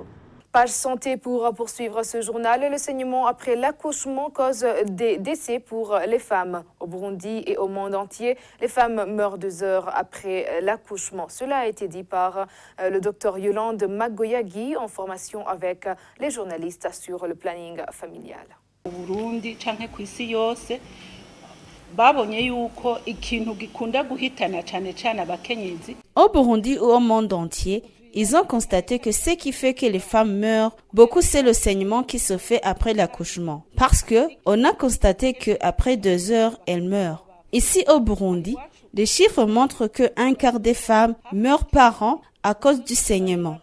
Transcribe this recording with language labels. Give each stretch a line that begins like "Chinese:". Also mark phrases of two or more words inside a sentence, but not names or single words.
French: Page santé pour poursuivre ce journal. Le saignement après l'accouchement cause des décès pour les femmes. Au Burundi et au monde entier, les femmes meurent 2 heures après l'accouchement. Cela a été dit par le docteur Yolande Magoyagi en formation avec les journalistes sur le planning familial.
Rundi: Au Burundi canke kw'isi yose babonye yuko ikintu gikunda guhitana cyane cyane abakenyezi.
French: Au Burundi ou au monde entier, ils ont constaté que ce qui fait que les femmes meurent beaucoup, c'est le saignement qui se fait après l'accouchement. Parce que on a constaté que après 2 heures, elles meurent. Ici au Burundi, les chiffres montrent que 1/4 des femmes meurent par an à cause du saignement.